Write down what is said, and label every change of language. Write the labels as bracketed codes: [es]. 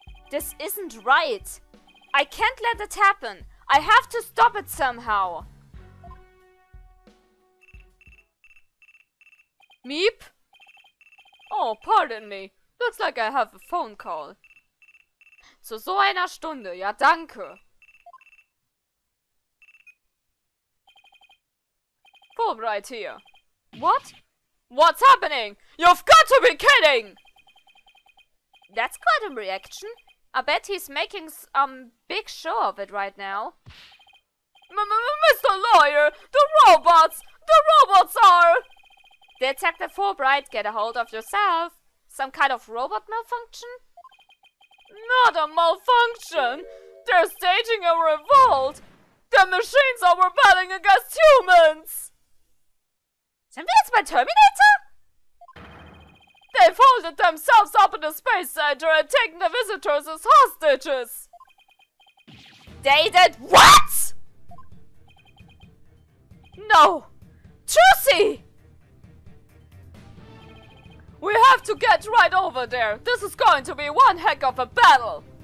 [en] This isn't right. I can't let it happen. I have to stop it somehow. Meep? Oh, pardon me. Looks like I have a phone call. [de] Zu so einer Stunde, ja danke. [en] Fulbright here. What? What's happening? You've got to be kidding! That's quite a reaction. I bet he's making some big show of it right now. Mr. Lawyer, the robots are... Detective Fulbright, get a hold of yourself. Some kind of robot malfunction? Not a malfunction! They're staging a revolt! The machines are rebelling against humans! [de] Sind wir jetzt bei Terminator? [en] They folded themselves up in the space center and taken the visitors as hostages! They did what?! No! Trucy! We have to get right over there. This is going to be one heck of a battle.